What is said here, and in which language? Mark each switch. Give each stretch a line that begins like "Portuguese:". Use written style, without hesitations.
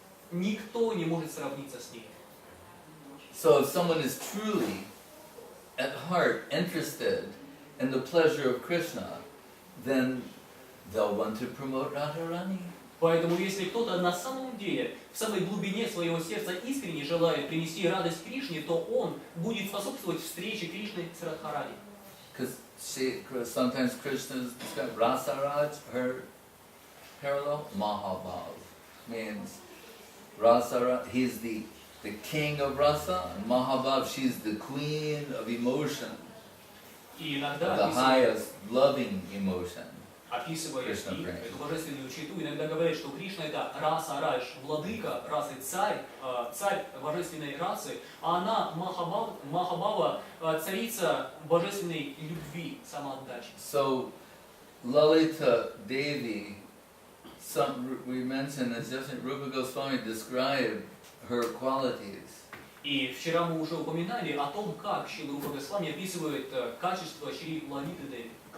Russian: Никто не может сравниться с ней.
English: So if someone is truly, at heart, interested in the pleasure of Krishna, then they'll want to promote Radharani.
Russian: Поэтому, если кто-то на самом деле, в самой глубине своего сердца искренне желает принести радость Кришне, то он будет способствовать встрече Кришны с Радхарани.
English: Because sometimes Krishna is described, Rasaraj, her parallel, Mahabhav, means Rasaraj, he's the king of rasa, and Mahabhav, she's the queen of emotion,
Russian: И иногда,
English: the highest loving emotion.
Russian: описывая эту божественную читу, иногда говорят, что Кришна это раса Радж, владыка расы, царь божественной расы, а она Махабхава, царица божественной любви, самоотдачи.
English: So, Lalita Devi, we mentioned, as just Rupa Goswami described her qualities.
Russian: И вчера мы уже упоминали о том, как Шрила Рупа Госвами описывает качество Шри Лалиты Деви.